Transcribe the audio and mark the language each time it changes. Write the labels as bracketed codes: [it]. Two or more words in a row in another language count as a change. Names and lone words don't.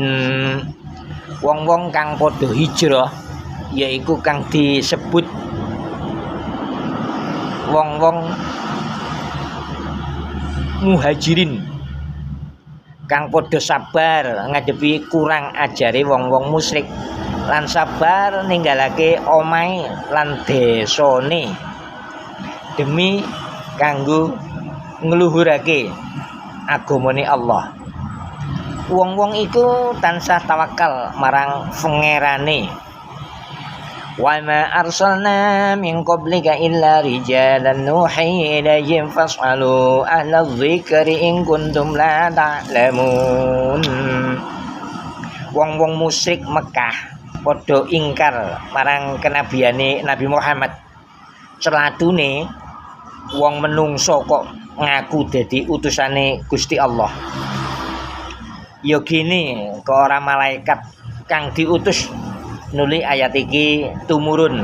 [jv] Wong-wong kang padha hijrah yaiku kang disebut wong-wong muhajirin kang padha sabar ngadepi kurang ajare wong-wong musyrik lan sabar ninggalake omahe lan desane demi kanggo ngluhurake agamane Allah. Wong-wong iku tansah tawakal marang pangerane. [ar] وما أرسلنا من قبلك إلا رجالا نوحي إليهم فاسألوا أهل الذكر إن كنتم لا تعلمون. [jv] Wong-wong musyrik Mekah padha ingkar marang kenabiane Nabi Muhammad. Celatune wong menungso kok ngaku dadi utusane Gusti Allah. Ya gini kok ora malaikat kang diutus nuli ayat iki tumurun.